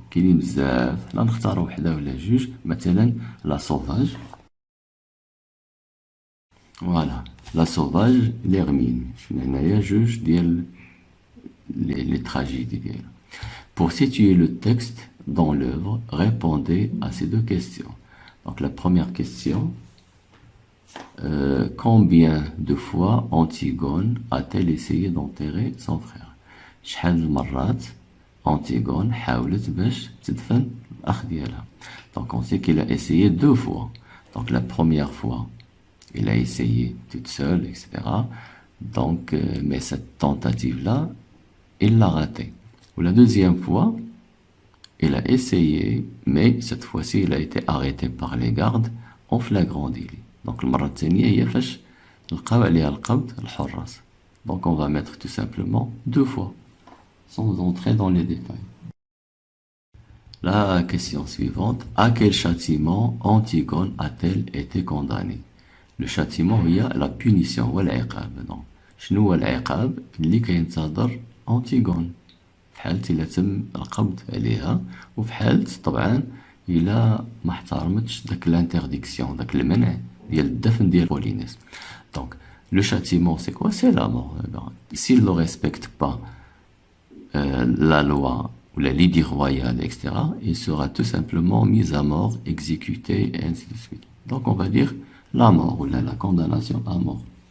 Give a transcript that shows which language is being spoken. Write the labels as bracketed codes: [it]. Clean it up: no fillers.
[ar] كاينين بزاف، لا نختاروا وحدة ولا جوج. مثلا [fr] لا سوفاج، فوالا لا سوفاج ليرمين. [ar] شفنا هنايا جوج ديال [fr] les tragédies [ar] ديالو. [fr] Pour situer le texte dans l'œuvre, répondez à ces deux questions. Donc la première question, combien de fois Antigone a-t-elle essayé d'enterrer son frère? [ar] شحال المرات Antigone حاولت باش تدفن الأخ ديالها. [fr] Donc on sait qu'il a essayé 2 fois. Donc la première fois, il a essayé toute seule, etc. Donc, mais cette tentative-là, il l'a ratée. Ou la deuxième fois, il a essayé, mais cette fois-ci, il a été arrêté par les gardes en flagrant délit. [ar] Donc, المرة الثانية هي فاش لقاو عليها القبض الحراس. [fr] Donc, on va mettre tout simplement 2 fois, sans entrer dans les détails. La question suivante, à quel châtiment Antigone a-t-elle été condamnée? Le châtiment هي la punition [ar] والعقاب. Donc, شنو هو العقاب اللي كينتظر أنتيغون في حالة إلا تم القبض عليها، وفي حالة طبعا إلا ما احترمتش داك l'interdiktion، داك المنع ديال الدفن ديال بولينيس. [fr] Donc le châtiment c'est quoi? C'est la mort. S'il ne respecte pas la loi ou la lydie royale, etc., il sera tout simplement mis à mort, exécuté, et ainsi de suite. Donc on va dire la mort ou la condamnation à mort.